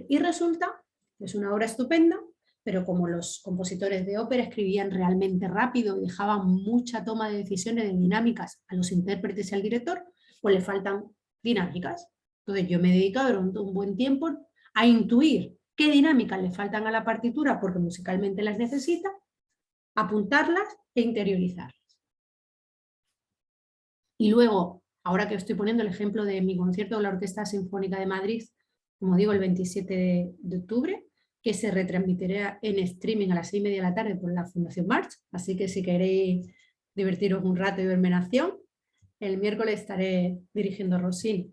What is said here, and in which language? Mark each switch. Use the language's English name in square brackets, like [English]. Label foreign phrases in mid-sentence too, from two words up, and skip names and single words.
[Spanish] Y resulta que es una obra estupenda, pero como los compositores de ópera escribían realmente rápido y dejaban mucha toma de decisiones de dinámicas a los intérpretes y al director, pues le faltan dinámicas. Entonces yo me he dedicado durante un buen tiempo a intuir qué dinámicas le faltan a la partitura porque musicalmente las necesita, apuntarlas e interiorizarlas. Y luego ahora que estoy poniendo el ejemplo de mi concierto de la Orquesta Sinfónica de Madrid, como digo, el 27 de octubre, que se retransmitirá en streaming a las 6:30 de la tarde por la Fundación March, así que si queréis divertiros un rato y verme en acción, el miércoles estaré dirigiendo Rossini.